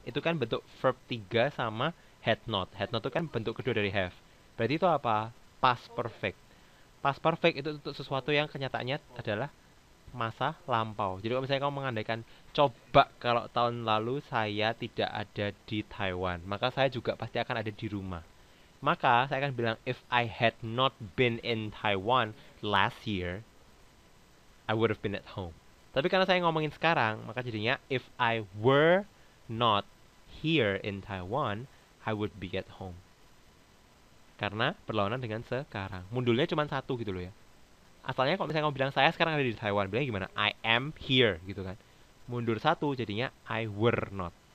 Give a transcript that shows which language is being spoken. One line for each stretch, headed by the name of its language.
Indonesian: Itu kan bentuk verb 3 sama had not. Had not itu kan bentuk kedua dari have. Berarti itu apa? Past perfect. Past perfect itu untuk sesuatu yang kenyataannya adalah masa lampau. Jadi kalau misalnya kamu mengandaikan coba kalau tahun lalu saya tidak ada di Taiwan, maka saya juga pasti akan ada di rumah. Maka saya akan bilang
English: if I had not been in Taiwan last year, I would have been at home.
Indonesian: Tapi karena saya ngomongin sekarang, maka jadinya
English: if I were not here in Taiwan, I would be at home.
Indonesian: Karena berlawanan dengan sekarang. Mundurnya cuma satu gitu loh ya. Asalnya kalau misalnya kamu bilang saya sekarang ada di Taiwan, bilangnya gimana?
English: I am here
Indonesian: gitu kan. Mundur satu jadinya
English: I were not.